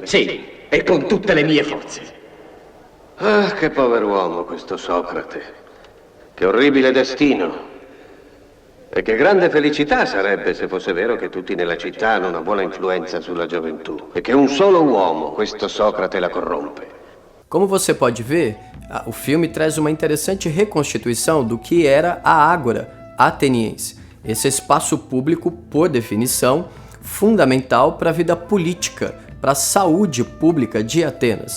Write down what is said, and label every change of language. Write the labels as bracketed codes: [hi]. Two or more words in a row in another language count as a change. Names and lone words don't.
[it] Sì, e con tutte le mie forze. Ah, che pover'uomo questo Socrate. Che orribile destino. E che grande felicità sarebbe se fosse vero che tutti nella città hanno una buona influenza sulla gioventù e che un solo uomo, questo Socrate, la corrompe. [pt] Como você pode ver, o filme traz uma interessante reconstituição do que era a Ágora ateniense, esse espaço público, por definição, fundamental para a vida política, para a saúde pública de Atenas.